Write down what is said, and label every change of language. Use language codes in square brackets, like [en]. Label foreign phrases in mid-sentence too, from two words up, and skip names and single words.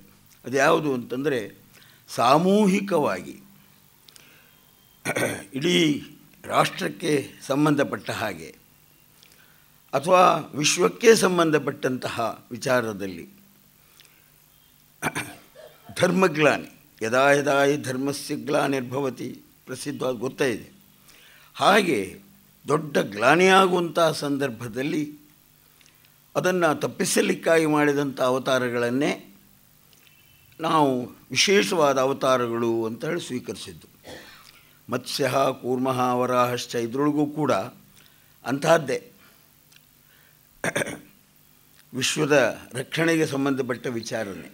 [kn] ಅದು ಯಾವುದು ಅಂತಂದರೆ, ಸಾಮೂಹಿಕವಾಗಿ ಇಡೀ ರಾಷ್ಟ್ರಕ್ಕೆ ಸಂಬಂಧಪಟ್ಟ ಹಾಗೆ ಅಥವಾ ವಿಶ್ವಕ್ಕೆ ಸಂಬಂಧಪಟ್ಟಂತಹ ವಿಚಾರದಲ್ಲಿ ಧರ್ಮಗ್ಲಾನಿ [sa] ಯದಾ ಯದಾ ಹಿ ಧರ್ಮಸ್ಯ ಗ್ಲಾನಿರ್ಭವತಿ [kn] ಪ್ರಸಿದ್ಧವಾದ ಗೊತ್ತೇ ಇದೆ. ಹಾಗೆ ದೊಡ್ಡ ಗ್ಲಾನಿಯಾಗುವಂಥ ಸಂದರ್ಭದಲ್ಲಿ ಅದನ್ನು ತಪ್ಪಿಸಲಿಕ್ಕಾಗಿ ಮಾಡಿದಂಥ ಅವತಾರಗಳನ್ನೇ ನಾವು ವಿಶೇಷವಾದ ಅವತಾರಗಳು ಅಂತ ಹೇಳಿ ಸ್ವೀಕರಿಸಿದ್ದು. [sa] ಮತ್ಸ್ಯ ಕೂರ್ಮ ವರಾಹಶ್ಚ [kn] ಇದರೊಳಗೂ ಕೂಡ ಅಂತಹದ್ದೇ ವಿಶ್ವದ ರಕ್ಷಣೆಗೆ ಸಂಬಂಧಪಟ್ಟ ವಿಚಾರಣೆ.